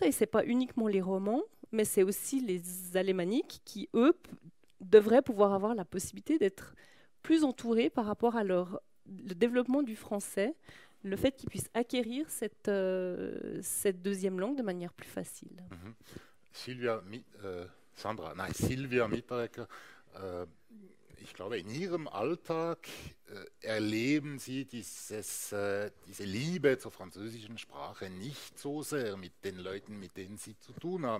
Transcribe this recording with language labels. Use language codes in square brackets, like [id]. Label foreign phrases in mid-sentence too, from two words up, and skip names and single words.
[fr] Et c'est pas uniquement les romans, mais c'est aussi les alémaniques qui, eux, devraient pouvoir avoir la possibilité d'être plus entourés par rapport à le développement du français, le fait qu'ils puissent acquérir cette deuxième langue de manière plus facile. Mhm. [de] Silvia Mitteregger, ich glaube, in Ihrem Alltag erleben Sie diese Liebe zur französischen Sprache nicht so sehr mit den Leuten, mit denen Sie zu tun haben.